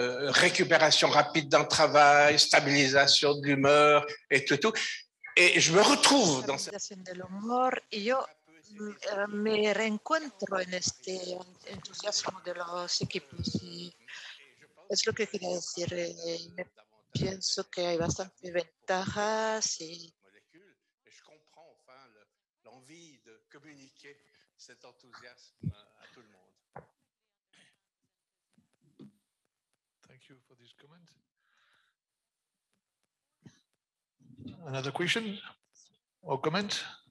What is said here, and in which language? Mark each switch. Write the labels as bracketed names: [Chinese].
[French] Récupération rapide dans le travail, stabilisation de l'humeur et tout. Et je me retrouve dans cette... [Spanish] del humor y yo me reencuentro en este entusiasmo de los equipos y es lo que quería decir. Pienso que hay bastantes ventajas y [French] Je comprends enfin l'envie de communiquer cet enthousiasme à tout le monde. [English] Thank you for this comment. Another question or comment?